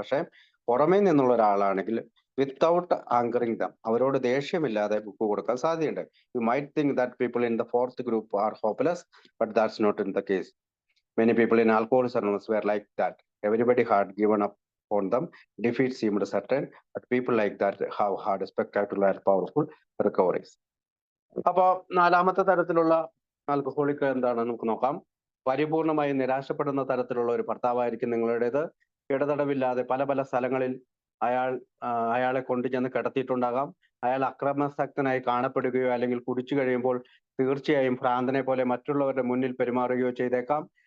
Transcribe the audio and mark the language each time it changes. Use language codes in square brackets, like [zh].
[ml] പക്ഷെ പുറമേ നിന്നുള്ള ഒരാളാണെങ്കിൽ [en] without angering them, [ml] അവരോട് ദേഷ്യമില്ലാതെ ബുക്ക് കൊടുക്കാൻ സാധ്യതയുണ്ട്. [en] You might think that people in the fourth group are hopeless, but that's not in the case. Many people in Alcoholics Anonymous were like that. Everybody had given up on them. Defeat seemed certain, but people like that have had spectacular and powerful recoveries. [ml] അപ്പോ നാലാമത്തെ തരത്തിലുള്ള alcoholic എന്താണെന്ന് നമുക്ക് നോക്കാം. പരിപൂർണമായി നിരാശപ്പെടുന്ന തരത്തിലുള്ള ഒരു ഭർത്താവായിരിക്കും നിങ്ങളുടേത്. ഇടതടവില്ലാതെ പല പല സ്ഥലങ്ങളിൽ അയാളെ കൊണ്ടുചെന്ന് കിടത്തിയിട്ടുണ്ടാകാം. അയാൾ അക്രമാസക്തനായി കാണപ്പെടുകയോ അല്ലെങ്കിൽ കുടിച്ചു കഴിയുമ്പോൾ തീർച്ചയായും ഭ്രാന്തനെ പോലെ മറ്റുള്ളവരുടെ മുന്നിൽ പെരുമാറുകയോ ചെയ്തേക്കാം.